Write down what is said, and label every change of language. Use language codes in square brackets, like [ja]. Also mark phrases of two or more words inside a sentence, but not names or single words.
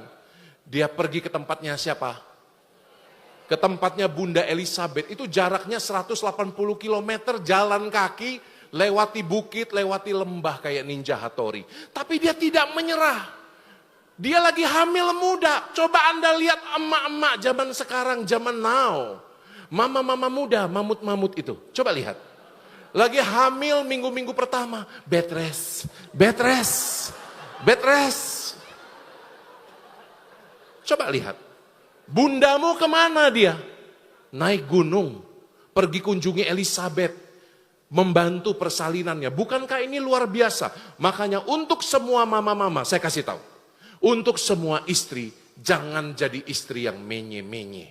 [id] Dia pergi ke tempatnya siapa? Ke tempatnya Bunda Elizabeth. Itu jaraknya 180 km jalan kaki. Lewati bukit, lewati lembah kayak Ninja Hattori. Tapi dia tidak menyerah. Dia lagi hamil muda. Coba Anda lihat emak-emak zaman sekarang, zaman now. Mama-mama muda, mamut-mamut itu. Coba lihat. Lagi hamil minggu-minggu pertama. [en] Bed rest, bed rest, bed rest. [id] Coba lihat. Bundamu kemana dia? Naik gunung. Pergi kunjungi Elizabeth. Membantu persalinannya. Bukankah ini luar biasa? Makanya untuk semua mama-mama, saya kasih tahu. Untuk semua istri, jangan jadi istri yang menye-menye.